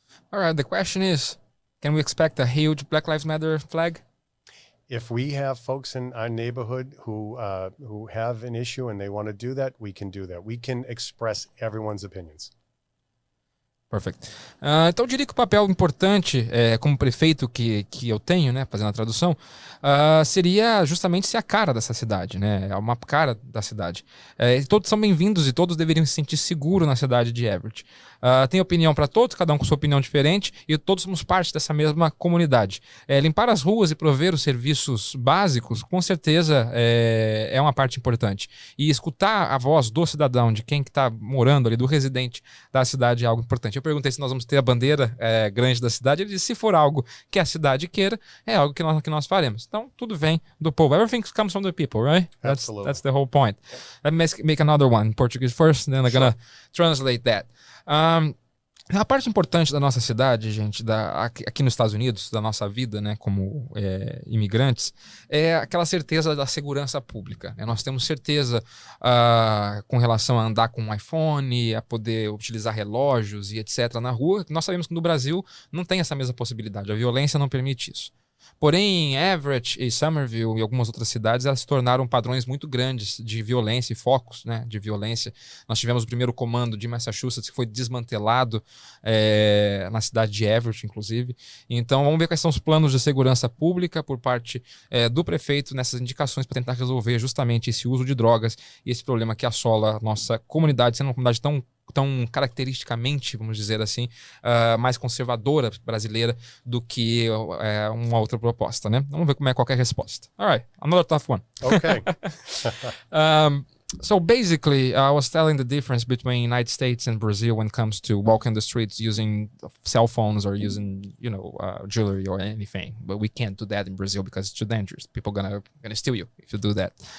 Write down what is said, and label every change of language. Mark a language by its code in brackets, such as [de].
[en] All right, the question is, can we expect a huge Black Lives Matter flag? If we have folks in our neighborhood who have an issue and they want to do that, we can do that. We can express everyone's opinions. Perfect. [pt] Então eu diria que o papel importante como prefeito que eu tenho, né, fazendo a tradução, seria justamente ser a cara dessa cidade, né, é uma cara da cidade. Todos são bem-vindos e todos deveriam se sentir seguros na cidade de Everett. Tem opinião para todos, cada um com sua opinião diferente e todos somos parte dessa mesma comunidade. Limpar as ruas e prover os serviços básicos, com certeza é uma parte importante. E escutar a voz do cidadão, de quem que está morando ali, do residente da cidade é algo importante. Eu perguntei se nós vamos ter a bandeira grande da cidade. Ele disse, se for algo que a cidade queira, é algo que nós faremos. Então, tudo vem do povo. [en] Everything comes from the people, right? That's the whole point. Let me make another one in Portuguese first, then I'm gonna translate that. [pt] A parte importante da nossa cidade, gente, aqui nos Estados Unidos, da nossa vida, né, como imigrantes, é aquela certeza da segurança pública, né? Nós temos certeza com relação a andar com um iPhone, a poder utilizar relógios e etc. na rua. Nós sabemos que no Brasil não tem essa mesma possibilidade, a violência não permite isso. Porém, em Everett e Somerville e algumas outras cidades, elas se tornaram padrões muito grandes de violência e focos, né, de violência. Nós tivemos o primeiro comando de Massachusetts que foi desmantelado na cidade de Everett, inclusive. Então, vamos ver quais são os planos de segurança pública por parte do prefeito nessas indicações para tentar resolver justamente esse uso de drogas e esse problema que assola a nossa comunidade, sendo uma comunidade tão caracteristicamente, vamos dizer assim, mais conservadora brasileira do que uma outra proposta, né? Vamos ver como é qualquer resposta. [en] All right, another tough one. Okay. So basically, I was telling the difference between United States and Brazil when it comes to walking the streets using cell phones or using, jewelry or anything. But we can't do that in Brazil because it's too dangerous. People gonna steal you if you do that.